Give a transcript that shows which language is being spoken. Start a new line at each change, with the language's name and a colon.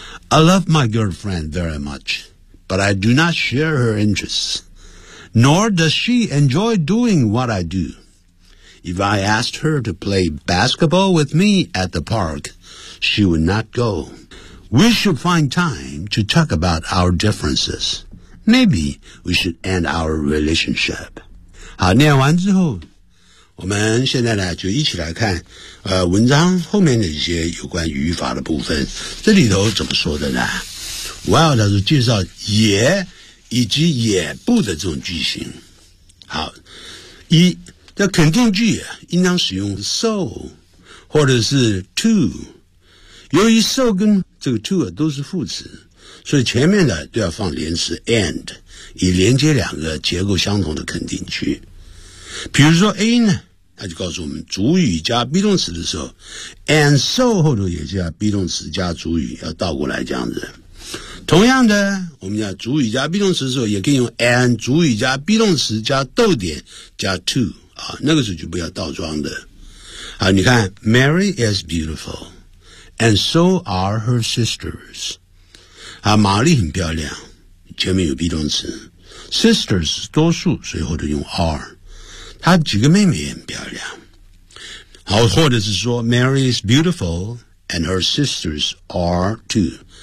English: I love my girlfriend very much, but I do not share her interests, nor does she enjoy doing what I do. If I asked her to play basketball with me at the park, she would not go. We should find time to talk about our differences. Maybe we should end our relationship.
Chinese: 好，念完之后，我们现在呢就一起来看，文章后面的一些有关语法的部分。这里头怎么说的呢 ？Well， 他是介绍也以及也不的这种句型。好，一。这肯定句应当使用 so 或者是 to， 由于 so 跟这个 to 都是副词，所以前面的都要放连词 and， 以连接两个结构相同的肯定句。比如说 A 呢，它就告诉我们主语加 be 动词的时候 and so 后头也叫 be 动词加主语，要倒过来这样子。同样的，我们讲主语加 be 动词的时候也可以用 and 主语加 be 动词加逗点加 to，那个时候就不要倒装的。好，你看
English: Mary is beautiful and so are her sisters。
Chinese: 好，玛丽很漂亮，前面有 be 动词， sisters 多数，所以后头用 are。她几个妹妹也很漂亮。好，或者是说
English: Mary is beautiful and her sisters are too。